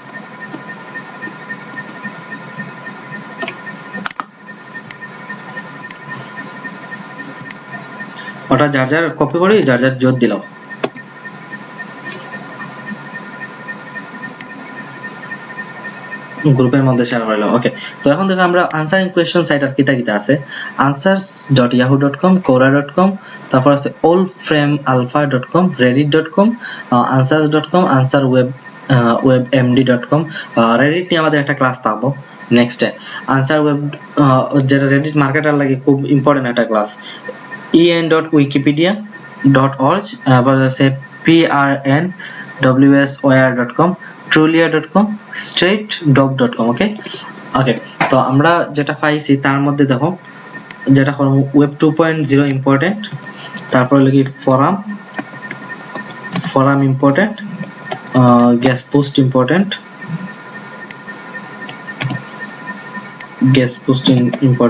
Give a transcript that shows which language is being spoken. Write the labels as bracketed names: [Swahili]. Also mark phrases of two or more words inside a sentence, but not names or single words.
[Bangla] ওটা যার যার কপি করে যার যার জোর দিলাম। গ্রুপের মধ্যে শেয়ার করলাম। ওকে, তো এখন দেখো আমরা [English] answering question site [Bangla] আর কিতা কিতা আছে। answers.yahoo.com, quora.com, তারপর আছে allframealpha.com, reddit.com, answers.com, answerwebmd.com। reddit নিয়ে আমাদের একটা ক্লাস পাবো নেক্সটে। [English] answer web [Bangla] যেটা রেডিট মার্কেটার লাগে খুব ইম্পর্টেন্ট একটা ক্লাস। en.wikipedia.org, আবার আছে prnwswire.com, trulia.com, straightdog.com। ওকে, তো আমরা যেটা পাইছি তার মধ্যে দেখো, যেটা হলো [English] web 2.0 important, [Bangla] তারপর হলো কি [English] forum important, guest post important, guest posting important.